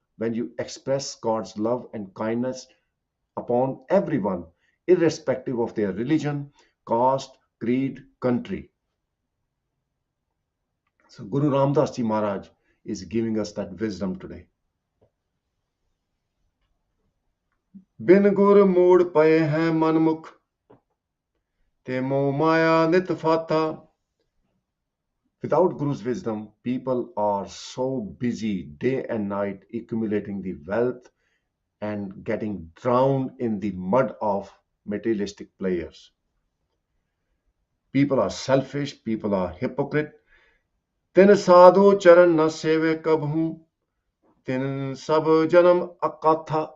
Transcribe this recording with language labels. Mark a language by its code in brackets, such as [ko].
[en] When you express God's love and kindness upon everyone, irrespective of their religion, caste, creed, country. So Guru Ramdas Ji Maharaj is giving us that wisdom today. [pa] बिन गुर mood पए हैं मनमुख ते मोह माया नित फाथा. [en] Without Guru's wisdom, people are so busy day and night accumulating the wealth and getting drowned in the mud of materialistic pleasures. People are selfish, people are hypocrite. [pa] Tin sadhu charan na seve kabhu, tin sab janam akatha.